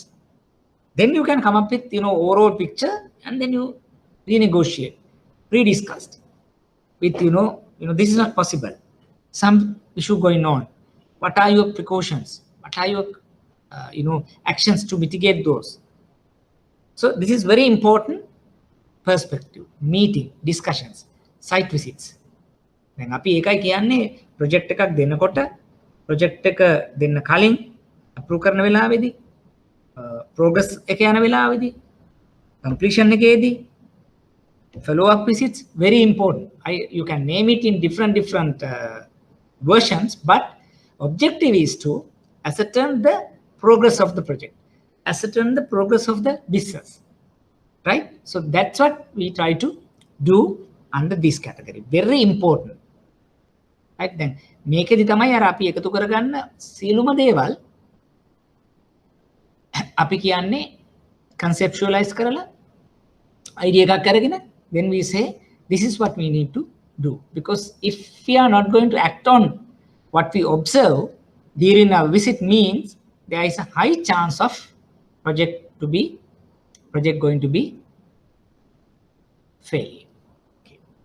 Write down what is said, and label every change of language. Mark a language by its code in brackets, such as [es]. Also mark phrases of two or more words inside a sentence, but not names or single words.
[en] Then you can come up with, you know, overall picture, and then you renegotiate, pre-discussed with, you know, this is not possible. Some issue going on. What are your precautions? What are your, you know, actions to mitigate those? So this is very important perspective, meeting, discussions, site visits. [si] දැන් අපි ඒකයි කියන්නේ project එකක් දෙනකොට project එක දෙන්න කලින් approve කරන වෙලාවේදී progress එක යන වෙලාවේදී completion එකේදී [en] follow up visits very important. You can name it in different versions, but objective is to ascertain the progress of the project, ascertain the progress of the business, right? So that's what we try to do under this category. Very important, right? Then [si] මේකෙදි තමයි අර අපි එකතු කරගන්න සියලුම දේවල් අපි කියන්නේ conceptualize කරලා idea එකක් අරගෙන [en] then we say this is what we need to do, because if we are not going to act on what we observe during our visit, means there is a high chance of project going to be failure. Okay.